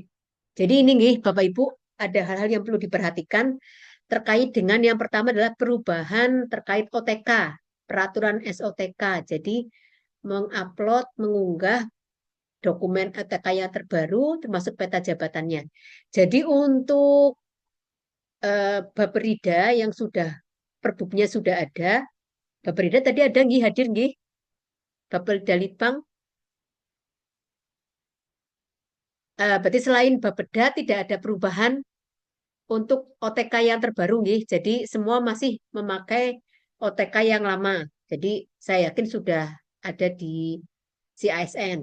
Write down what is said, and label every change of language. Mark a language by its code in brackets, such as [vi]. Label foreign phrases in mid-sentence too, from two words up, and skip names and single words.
[id] Jadi ini nggih Bapak Ibu, ada hal-hal yang perlu diperhatikan terkait dengan yang pertama adalah perubahan terkait OTK, peraturan SOTK. Jadi mengupload, mengunggah dokumen OTK yang terbaru termasuk peta jabatannya. Jadi untuk Baperida yang sudah perbubnya sudah ada, Baperida tadi ada nggih hadir nggih? Bapelda Litbang. Berarti selain Bapeda tidak ada perubahan untuk OTK yang terbaru nggih. Jadi semua masih memakai OTK yang lama. Jadi saya yakin sudah ada di CASN.